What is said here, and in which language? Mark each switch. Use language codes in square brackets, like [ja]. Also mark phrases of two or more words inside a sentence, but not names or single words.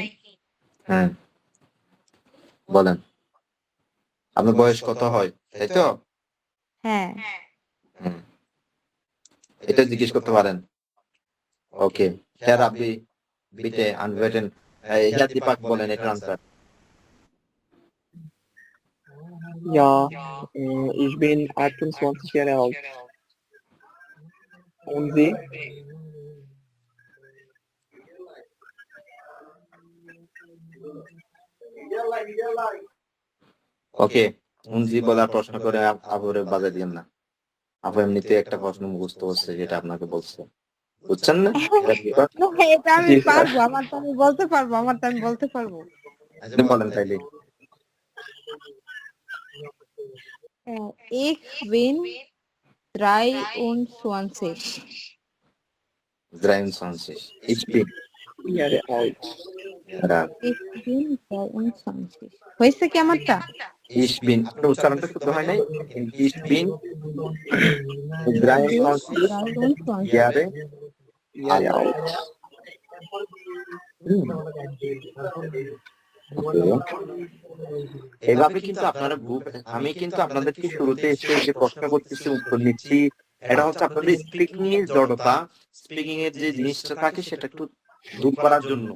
[bn] হ্যাঁ, বলেন আপনার বয়স কত হয়, তাই তো? হ্যাঁ, হুম, এটা জিজ্ঞেস করতে পারেন। ওকে, হ্যাঁ রাব্বি [de] bitte antworten. [bn] হ্যাঁ দীপক বলেন এটার আনসার। [de] Ja, ich bin 28 Jahre alt. Und Sie? [bn] ওকে, উনজি বলার প্রশ্ন করে আবরে বাধা দিয়েন না। আপু এমনিতে একটা প্রশ্ন মুখস্থ হচ্ছে যেটা আপনাকে বলছে, বুঝছেন না? এটা দীপক, এটা আমি জি স্যার। পারবো, আমার তো আমি বলতে পারবো, আমার তো আমি বলতে পারবো। আপনি বলেন তাইলে। [de] Ich bin 23. 23 ich bin Jahre alt. Ich bin 23. [bn] হয়েছে কি আমারটা? [de] ich bin, [bn] আপনার উচ্চারণটা শুদ্ধ হয় নাই, কিন্তু [de] ich bin 23 23. Jahre Jahre alt. alt. [bn] হুম, okay. এভাবে কিন্তু আপনারা গ্রুপ, আমি কিন্তু আপনাদেরকে শুরুতে এসে যে প্রশ্ন করতেছি উত্তর নিচ্ছি, এটা হচ্ছে আপনাদের স্পিকিং এর জড়তা, স্পিকিং এর যে জিনিসটা থাকে সেটা একটু দূর করার জন্য।